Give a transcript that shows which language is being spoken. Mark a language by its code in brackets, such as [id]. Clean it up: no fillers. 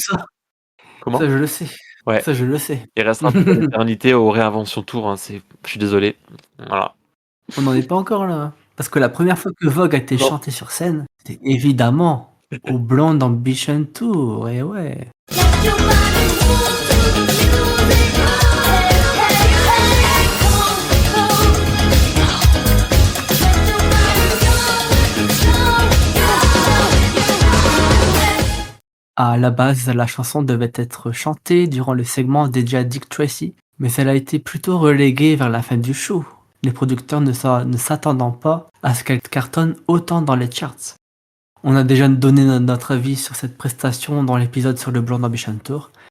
[fr] ça Comment? je le sais. Ouais, Ça, je le sais. il restera pour l'éternité au Réinvention Tour, hein, je suis désolé. Voilà. On n'en est pas encore là, hein. Parce que la première fois que Vogue a été Non. chantée sur scène, c'était évidemment au Blonde Ambition Tour, et ouais. [en] Let your body move to the music. Hey, hey, hey, come on, let your body go. [fr] À la base, la chanson devait être chantée durant le segment dédié à Dick Tracy, mais elle a été plutôt reléguée vers la fin du show, les producteurs ne s'attendant pas à ce qu'elle cartonne autant dans les charts. On a déjà donné notre avis sur cette prestation dans l'épisode sur le Blonde Ambition Tour.